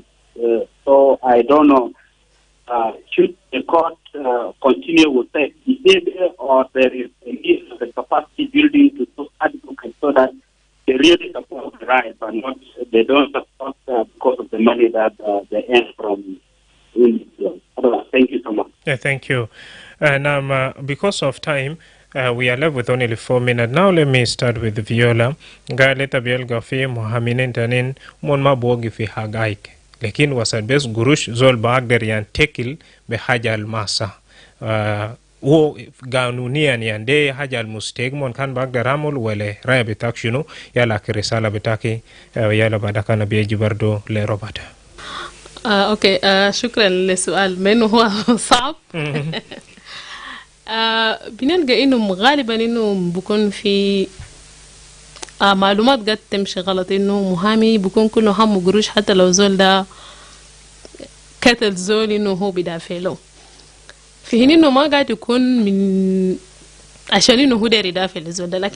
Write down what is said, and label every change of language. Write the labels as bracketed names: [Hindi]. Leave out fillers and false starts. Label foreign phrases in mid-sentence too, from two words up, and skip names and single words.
[English] So I don't know, should the court continue with that behavior, or there is a need for the capacity building to those advocates so that they really support the right, but not they don't support because of the money that they earn from individuals. Thank you so much. Yeah, thank you. And because of time, we are left with only 4 minutes. Now let me start with Viola. [Arabic] Galeta bielga fi muhaminin tanin mon ma bogi fi hagaik. Lekin wasad bes gurush zol bagder yan tekil be haja al masa. Wo ganunia ni ande haja al musteg mon kan bagder amul wele raya bitak shunu yala kirisala bitaki yala badaka na bieji bardo le robata. اوكي شكرا للسؤال منه هو صعب. بنلقى انه غالبا انه بكون في معلومات قد تمشي غلط، انه محامي بكون كله همه قروش حتى لو زول ده قتل زول انه هو بدافع له، في حين انه ما قاعد يكون من عشان انه هو داير يدافع للزول ده.